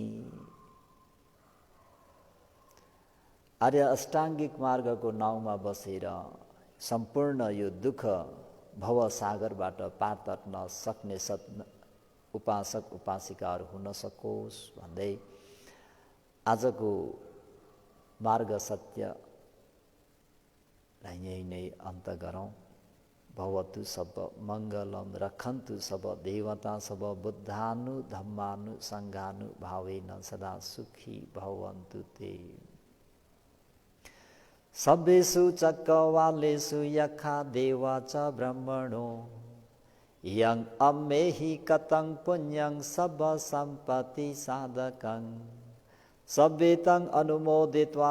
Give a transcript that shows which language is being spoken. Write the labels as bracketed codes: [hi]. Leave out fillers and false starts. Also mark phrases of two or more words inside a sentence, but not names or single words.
[ne] आर्य अष्टाङ्गिक मार्गको नाउँमा बसेर सम्पूर्ण यो दुःख भव सागरबाट पार तर्न सक्ने उपासक उपासिकाहरू हुन सकोस् भन्दै आजको मार्ग सत्यलाई यही नै अन्त गरौँ। [pi] भवतु सब मङ्गलम रक्षन्तु सब देवता सब बुद्धानु धम्मानु सङ्घानु भावेन सदा सुखी भवन्तु ते। सब्बेषु चक्रवालेषु यथा देवा च ब्रह्मणो यं अम्मेहि कतं पुण्यं सब सम्पत्ति साधकं सब्बेतं अनुमोदित्वा